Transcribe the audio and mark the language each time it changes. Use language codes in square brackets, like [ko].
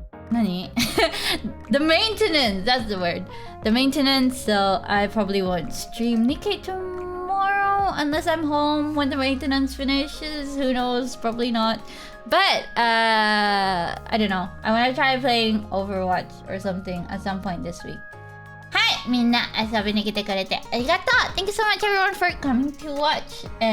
[ja] Nani? [en] The maintenance, that's the word. The maintenance, so I probably won't stream NIKKE tomorrow unless I'm home when the maintenance finishes. Who knows? Probably not. But, I don't know. I want to try playing Overwatch or something at some point this week. Hi! [ja] みんな遊びに来てくれてありがとう! [en] Thank you so much everyone for coming to watch.